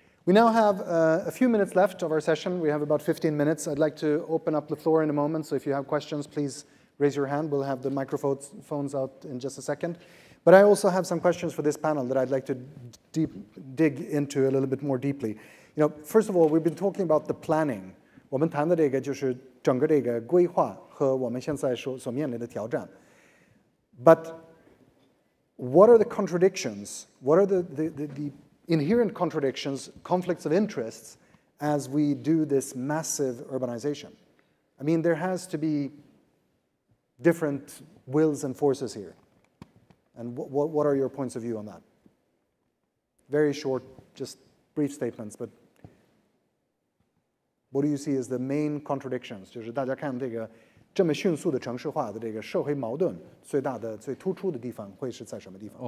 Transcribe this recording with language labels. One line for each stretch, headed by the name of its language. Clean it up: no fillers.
English: We now have a few minutes left of our session. We have about 15 minutes. I'd like to open up the floor in a moment, so if you have questions, please raise your hand. We'll have the microphones out in just a second. But I also have some questions for this panel that I'd like to dig into a little bit more deeply. First of all, we've been talking about the planning.
Chinese: 我们谈的这个就是整个这个规划和我们现在所面临的挑战。
English: But what are the contradictions? What are the inherent contradictions, conflicts of interests, as we do this massive urbanization? I mean, there has to be different wills and forces here. And what are your points of view on that? Very short, just brief statements, but what do you see as the main contradictions?
Chinese: 就是大家看这个这么迅速的城市化的这个社会矛盾，最大的、最突出的地方会是在什么地方？